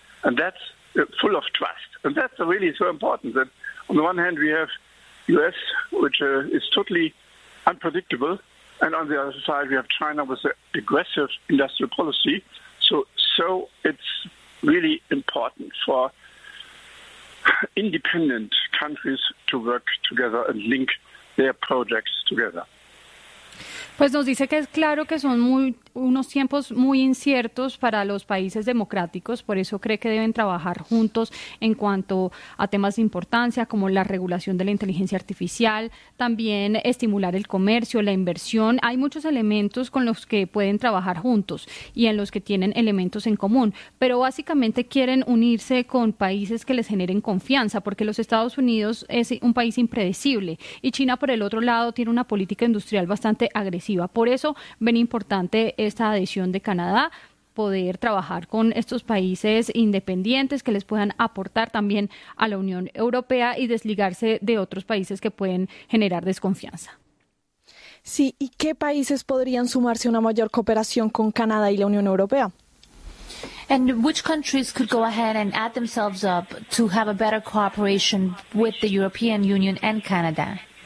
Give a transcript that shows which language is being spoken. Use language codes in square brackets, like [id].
[en] And that's full of trust. And that's really so important, that on the one hand we have US, which is totally unpredictable, and on the other side we have China with an aggressive industrial policy. So it's really important for independent countries to work together and link their projects together. [es] Pues nos dice que es claro que son unos tiempos muy inciertos para los países democráticos, por eso cree que deben trabajar juntos en cuanto a temas de importancia, como la regulación de la inteligencia artificial, también estimular el comercio, la inversión. Hay muchos elementos con los que pueden trabajar juntos y en los que tienen elementos en común, pero básicamente quieren unirse con países que les generen confianza, porque los Estados Unidos es un país impredecible y China, por el otro lado, tiene una política industrial bastante agresiva. Por eso ven importante esta adhesión de Canadá, poder trabajar con estos países independientes que les puedan aportar también a la Unión Europea y desligarse de otros países que pueden generar desconfianza. Sí, ¿y qué países podrían sumarse a una mayor cooperación con Canadá y la Unión Europea? [en] And which countries could go ahead and add themselves up to have a better cooperation with the European Union and Canada?